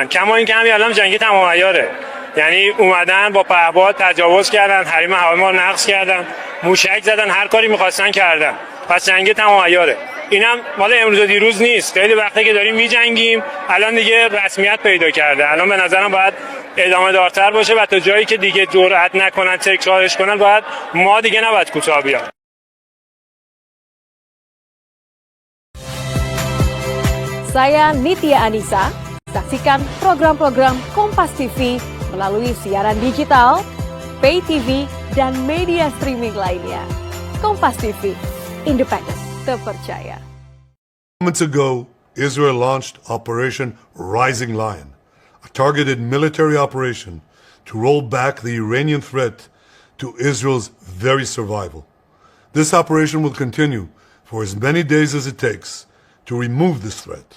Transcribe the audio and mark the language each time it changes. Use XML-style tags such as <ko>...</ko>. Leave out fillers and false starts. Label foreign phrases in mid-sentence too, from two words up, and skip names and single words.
<fa>کما اینکه همین الان جنگ تمام عیاره، یعنی اومدن با پهپاد تجاوز کردن، حریم هواپیما رو نقض کردن، موشک زدن، هر کاری می‌خواستن کردن. پس جنگ تمام عیاره. اینم مال امروز و دیروز نیست، خیلی وقته که داریم میجنگیم، الان دیگه رسمیت پیدا کرده. الان به نظرم باید ادامه دارتر باشه و تا جایی که دیگه جرئت نکنن تکرارش کنن باید ما دیگه نباید کوتاه بیام.</fa> <id>Saya Nitya Anissa, saksikan program-program Kompas TV melalui siaran digital,</id> <en>pay TV,</en> <id>dan media streaming lainnya. Kompas TV, independen, terpercaya.</id> <en>Moments ago, Israel launched Operation Rising Lion, a targeted military operation to roll back the Iranian threat to Israel's very survival. This operation will continue for as many days as it takes to remove this threat.</en>